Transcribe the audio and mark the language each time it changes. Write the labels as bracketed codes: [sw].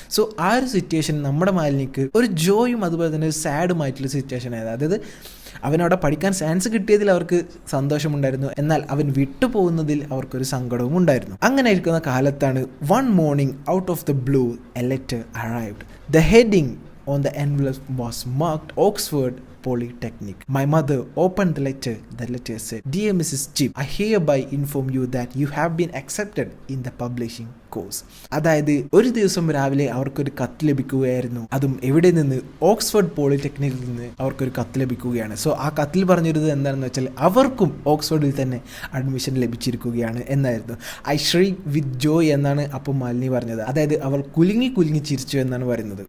[ml] So ആ ഒരു situation നമ്മുടെ മാലിനിക്ക് ഒരു ജോയും അതുപോലെ തന്നെ ഒരു സാഡുമായിട്ടുള്ള സിറ്റുവേഷൻ ആയത്. അതായത് അവനവിടെ പഠിക്കാൻ ചാൻസ് കിട്ടിയതിൽ അവർക്ക് സന്തോഷമുണ്ടായിരുന്നു, എന്നാൽ അവൻ വിട്ടുപോകുന്നതിൽ അവർക്കൊരു സങ്കടവും ഉണ്ടായിരുന്നു. അങ്ങനെ ഇരിക്കുന്ന കാലത്താണ് [en] One morning out of the blue a letter arrived. The heading on the envelope was marked Oxford Polytechnic. My mother opened the letter. The letter said, Dear Mrs. Chib, I hereby inform you that you have been accepted in the publishing course. [ml] അതായത് ഒരു ദിവസം രാവിലെ അവർക്കൊരു കത്ത് ലഭിക്കുകയായിരുന്നു. അതും എവിടെ നിന്ന്? Oxford പോളിടെക്നിക്കിൽ നിന്ന് അവർക്കൊരു കത്ത് ലഭിക്കുകയാണ്. സോ ആ കത്തിൽ പറഞ്ഞിരുന്നത് എന്താണെന്ന് വെച്ചാൽ അവർക്കും ഓക്സ്ഫോർഡിൽ തന്നെ അഡ്മിഷൻ ലഭിച്ചിരിക്കുകയാണ് എന്നായിരുന്നു. [en] I shriek with joy [ml] എന്നാണ് അപ്പം മാലിനി പറഞ്ഞത്. അതായത് അവൾ കുലുങ്ങി ചിരിച്ചു എന്നാണ് പറയുന്നത്.